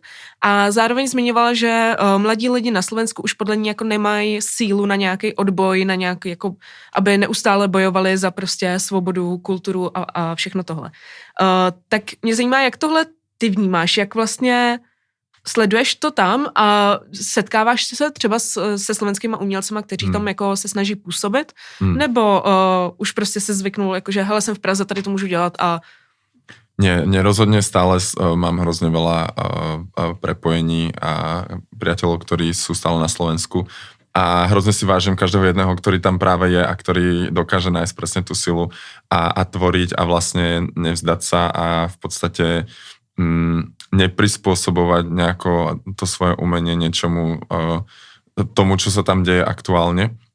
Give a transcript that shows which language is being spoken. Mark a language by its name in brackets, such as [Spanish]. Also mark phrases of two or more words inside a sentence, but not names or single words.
[Czech] A zároveň zmiňovala, že mladí lidi na Slovensku už podle ní jako nemají sílu na nějaký odboj, na nějaký jako, aby neustále bojovali za prostě svobodu, kulturu a všechno tohle. Tak mě zajímá, jak tohle ty vnímáš, jak vlastně sleduješ to tam a setkáváš se třeba se slovenskýma umělcema, kteří tam jako se snaží působit, nebo už prostě se zvyknul, jakože hele, jsem v Praze, tady to můžu dělat a... [Slovak] Nie, rozhodne stále mám hrozne veľa prepojení a priateľov, ktorí sú stále na Slovensku a hrozne si vážim každého jedného, ktorý tam práve je a ktorý dokáže nájsť presne tú silu a tvoriť a vlastne nevzdať sa a v podstate neprispôsobovať nejako to svoje umenie niečomu, tomu, čo sa tam deje aktuálne.